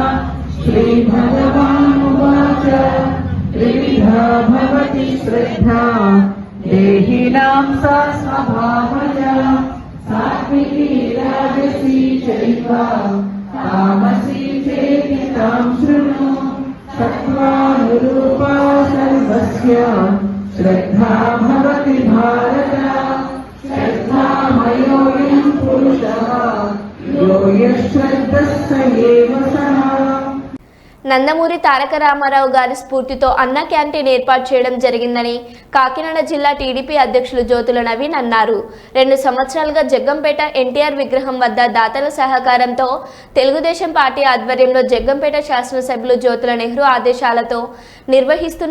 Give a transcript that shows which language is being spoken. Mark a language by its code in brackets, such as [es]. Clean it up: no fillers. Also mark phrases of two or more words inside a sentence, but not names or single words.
[sa] श्रीभगवानुवाच त्रिविधा भवति श्रद्धा देहिनां सा स्वभावजा सात्विकी राजसी चैव तामसी चेति तां शृणु। सत्त्वानुरूपा सर्वस्य श्रद्धा भवति भारत। श्रद्धामयोऽयं पुरुषः यो यश्रद्धः स एव सः। [te] నందమూరి తారక రామారావు గారి స్ఫూర్తితో అన్న క్యాంటీన్ ఏర్పాటు చేయడం జరిగిందని కాకినాడ జిల్లా టీడీపీ అధ్యక్షులు జ్యోతుల నవీన్ అన్నారు. 2 సంవత్సరాలుగా జగ్గంపేట ఎన్టీఆర్ విగ్రహం వద్ద దాతల సహకారంతో తెలుగుదేశం పార్టీ ఆధ్వర్యంలో జగ్గంపేట శాసనసభ్యులు జ్యోతుల నెహ్రూ ఆదేశాలతో నిర్వహిస్తున్న